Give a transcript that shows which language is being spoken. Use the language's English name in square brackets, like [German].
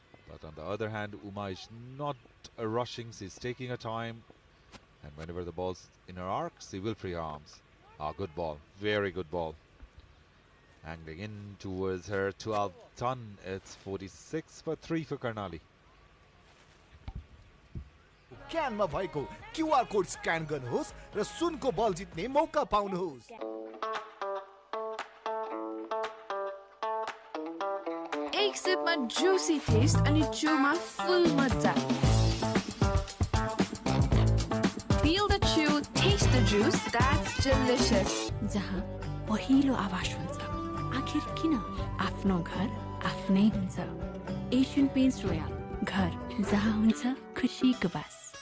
[English] But on the other hand, Uma is not rushing. She's taking her time. And whenever the ball's in her arc, she will free her arms. Good ball. Very good ball. Angling in towards her 12th ton. It's 46 for 3 for Karnali. [Nepali] क्यानमा भएको QR code scan गर्नुहोस् र सुनको बल जित्ने मौका पाउनुहोस्। एक सिपमा Jussi test अनि चुमा फुल मजा। [English] Feel the chew, taste the juice, that's delicious. [Nepali] जहाँ पहिलो आवाज हुन्छ, आखिर किन आफ्नो घर आफ्नै हुन्छ। एशियन पेन्ट्स रोयल, घर जहाँ हुन्छ खुसीको बास।